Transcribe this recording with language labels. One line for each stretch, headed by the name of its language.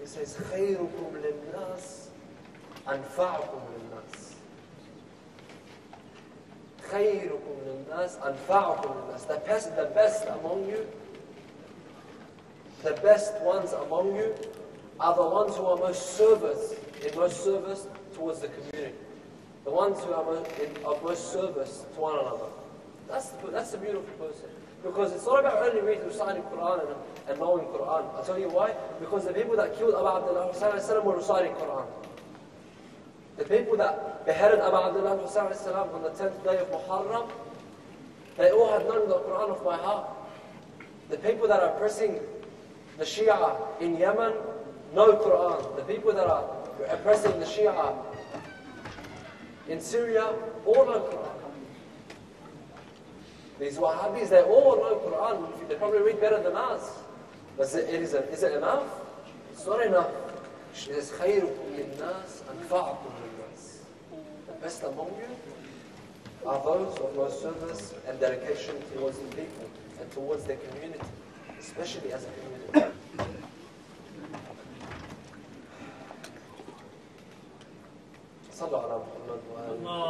English: He says,
Arabic: خَيْرُكُمْ لِلنَّاسِ أَنْفَعُكُمْ لِلنَّاسِ. خَيْرُكُمْ لِلنَّاسِ أَنْفَعُكُمْ لِلنَّاسِ.
English: The best among you, the best ones among you are the ones who are most service towards the community. The ones who are of most service to one another. That's the beautiful person. Because it's not about only reciting Quran and knowing Quran. I'll tell you why. Because the people that killed Abu Abdullah Hussain were reciting Quran. The people that beheaded Abu Abdullah Hussain on the 10th day of Muharram, they all had known the Quran of my heart. The people that are oppressing the Shia in Yemen know Quran. The people that are oppressing the Shia in Syria all know Quran. These Wahhabis, they all know Quran. They probably read better than us. But is it enough? It's not enough. It says,
Arabic: خَيْرُكُمْ لِلنَّاسِ أَنْفَعُكُمْ لِلنَّاسِ.
English: The best among you are those of most service and dedication towards the people and towards their community, especially as a community.
Arabic: صلوا على محمد وآله.